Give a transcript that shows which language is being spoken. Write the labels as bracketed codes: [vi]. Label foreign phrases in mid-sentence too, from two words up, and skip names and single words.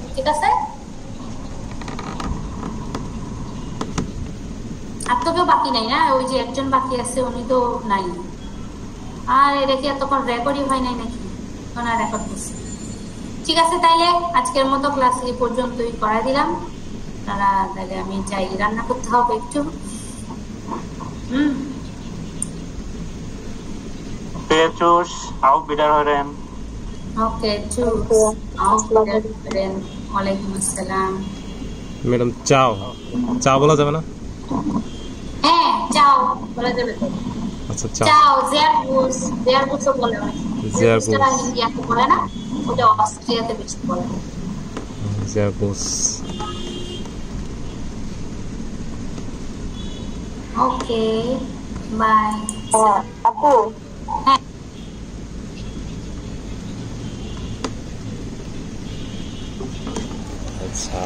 [bn] ঠিক আছে? আর তো কেউ বাকি নাই না? ওই যে একজন বাকি আছে, উনি তো নাই। আর এটা কি এতক্ষণ রেকর্ডই হয় নাই নাকি? ওনার রেকর্ড করছে। ঠিক আছে, তাইলে আজকের মতো ক্লাস এই পর্যন্তই করাই দিলাম। তারা তাহলে আমি যাই, রান্না করতে হবে একটু। [de] Tschüss, auf Wiederhören. Okay, tschüss. Auf Wiederhören. [ar] وعليكم السلام. [bn] ম্যাডাম চাও চাও বলা যাবে না? হ্যাঁ চাও বলা যাবে তো। আচ্ছা চাও, চাও [de] sehr gut, sehr gut [bn] বলে না। [de] sehr gut [bn] ইন্ডিয়াতে বলে না, ওটা অস্ট্রিয়াতে বেশি বলে। [de] sehr gut. [bn] ওকে বাই। আপু হ্যাঁ আচ্ছা